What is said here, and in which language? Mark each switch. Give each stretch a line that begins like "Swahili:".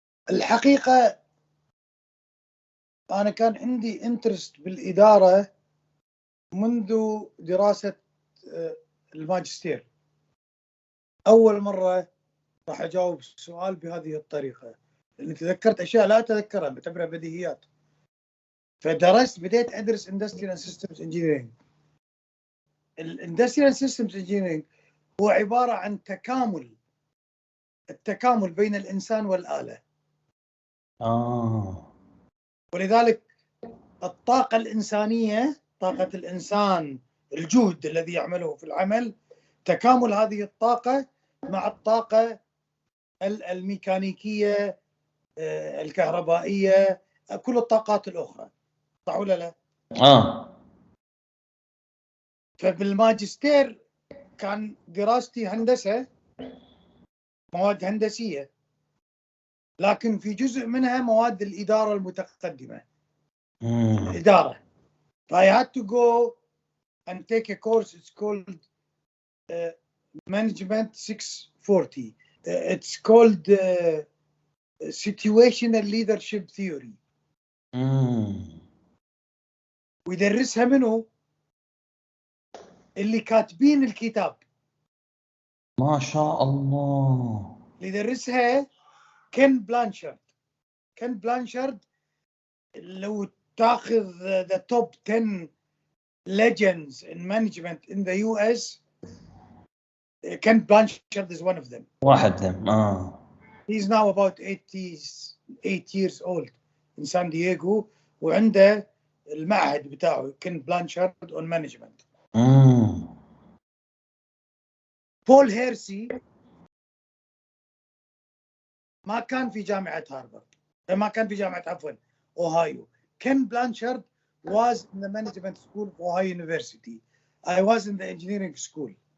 Arabic: الحقيقة أنا كان عندي انترست بالإدارة منذ دراسة الماجستير. أول مرة راح أجاوب السؤال بهذه الطريقة، لأني تذكرت أشياء لا أتذكرها بعتبرها بديهيات. بديت أدرس Industrial Systems Engineering. Industrial Systems Engineering هو عبارة عن التكامل بين الإنسان والآلة. ولذلك الطاقة الإنسانية، طاقة الإنسان، الجهد الذي يعمله في العمل، تكامل هذه الطاقة مع الطاقة الميكانيكية، الكهربائية، كل الطاقات الأخرى. صح ولا لا؟ فبالماجستير كان دراستي هندسة، مواد هندسية، لكن في جزء منها مواد الإدارة المتقدمة. الإدارة.
English: I had to go and take a course. It's called Management 640. It's called Situational Leadership Theory.
Arabic: ويدرسها منه اللي كاتبين الكتاب. ما شاء الله. اللي يدرسها كين بلانشارد. كين بلانشارد لو تاخذ
English: the top 10 legends in management in the US, Ken Blanchard is one of them.
Arabic: واحد
English: them. He's now about 88 years old in San Diego,
Arabic: وعنده المعهد بتاعه
English: Ken Blanchard on management.
Arabic: بول هيرسي ما كان في جامعة هارفارد، ما كان في جامعة أوهايو.
English: Ken Blanchard was in the management school of Ohio University. I was in the engineering school.